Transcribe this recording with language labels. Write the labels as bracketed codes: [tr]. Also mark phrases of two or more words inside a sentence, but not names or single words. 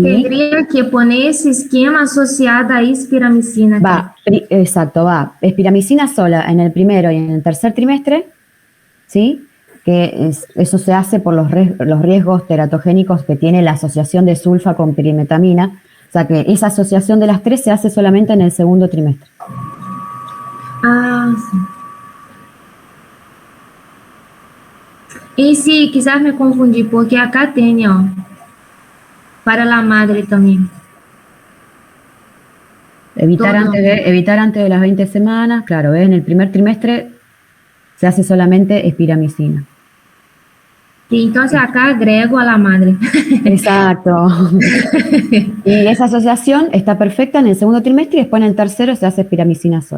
[es] tendría que poner ese esquema asociado a espiramicina. va, exacto, va. Espiramicina sola en el primero y en el tercer trimestre, ¿sí? Eso se hace por los riesgos teratogénicos que tiene la asociación de sulfa con pirimetamina. O sea que esa asociación de las 3 se hace solamente en el segundo trimestre. [pt] Ah, sim. [es] E sí, quizás me confundí, porque acá tem, ó, para la madre también. Evitar Todo. evitar antes de las 20 semanas, claro, ¿ves? En el primer trimestre se hace solamente espiramicina. Y entonces acá agrego a la madre. Exacto. Y esa asociación está perfecta en el segundo trimestre y después en el tercero se hace espiramicina sola.